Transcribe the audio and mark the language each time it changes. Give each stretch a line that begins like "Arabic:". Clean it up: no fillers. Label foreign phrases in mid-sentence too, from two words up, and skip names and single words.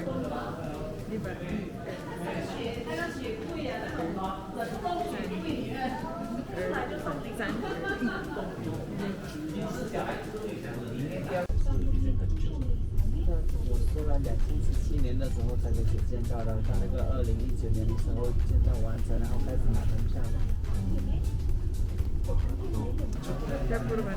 Filipino: Diba? Sun.
Chinese: 我说了2017年的时候才给写建造的，他那个2019年的时候建造完成，然后开始拿门票的。
Filipino: Kaya puro ba?